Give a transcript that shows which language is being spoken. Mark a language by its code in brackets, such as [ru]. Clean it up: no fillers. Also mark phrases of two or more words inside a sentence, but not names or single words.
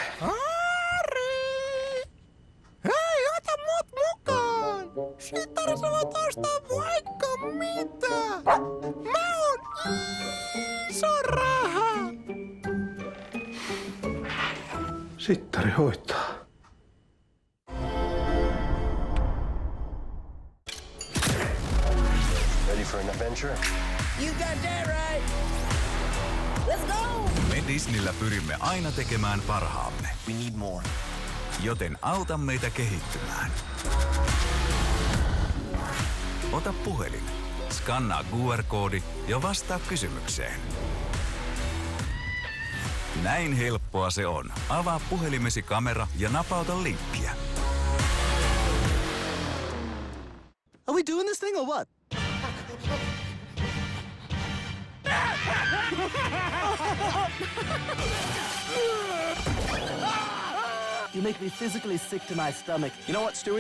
[fi] Hei, ota mut mukaan! Sittari, sä voit ostaa vaikka mitä! Mä oon iso raha! Sittari hoitaa. [en] Ready for an adventure? You got that right. Let's go! [fi] Me Disneyllä pyrimme aina tekemään parhaamme. [en] We need more. [fi] Joten auta meitä kehittymään. Ota puhelin, skannaa QR-koodi ja vastaa kysymykseen. Näin helppoa se on. Avaa puhelimesi kamera ja napauta linkkiä. [en] Are we doing this thing or what? You make me physically sick to my stomach. You know what, Stewie?